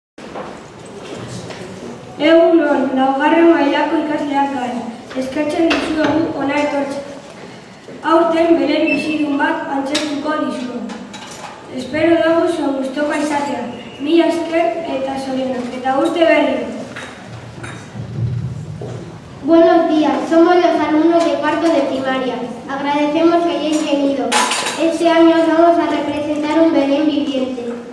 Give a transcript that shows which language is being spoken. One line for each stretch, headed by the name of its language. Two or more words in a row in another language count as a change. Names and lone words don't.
Basque: Egunon, laugarren mailako ikasleak gara. Eskertzen dizuegu hona etortzea. Aurten Belen bizidun bat antzertuko dizuegu. Espero dago zuen gustuko izatea. Mila esker eta zorionak, eta urte berri.
Spanish: Buenos días, somos los alumnos de cuarto de primaria. Agradecemos que hayáis venido. Este año os vamos a representar un Belén viviente.